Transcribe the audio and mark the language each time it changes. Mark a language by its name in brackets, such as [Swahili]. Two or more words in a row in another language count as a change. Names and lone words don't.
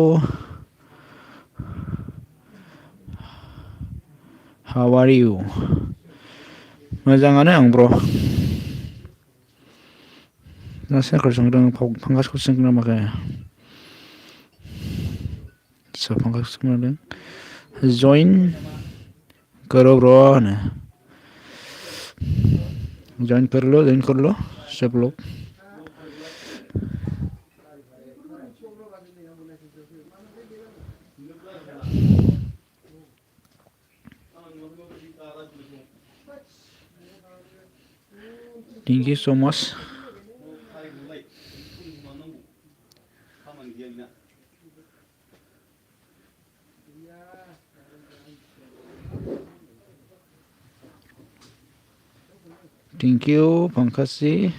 [English] how are you. [Bodo] मोजाङानो आं ब्र. सोरखौ सोंदों. पंकजखौ सोंदों नामा. पंकज सोंदों. [Hindi] जइन करो ब्रो. जॉइन कर लो. जॉइन कर लो सब लोग. [English] thank you so much. thank you पंकज जी.